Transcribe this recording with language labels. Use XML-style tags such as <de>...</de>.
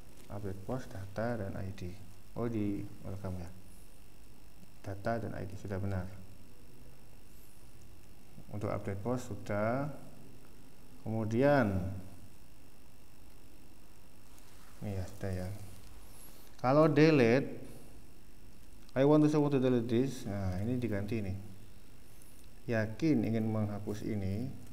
<id>Update post data dan ID. Oh di welcome ya, data dan ID sudah benar. Untuk update post sudah. Kemudian ini ya sudah ya. Kalau delete,</id> <en>I want to delete this.</en> <id>Nah ini diganti nih. Yakin ingin menghapus ini.</id>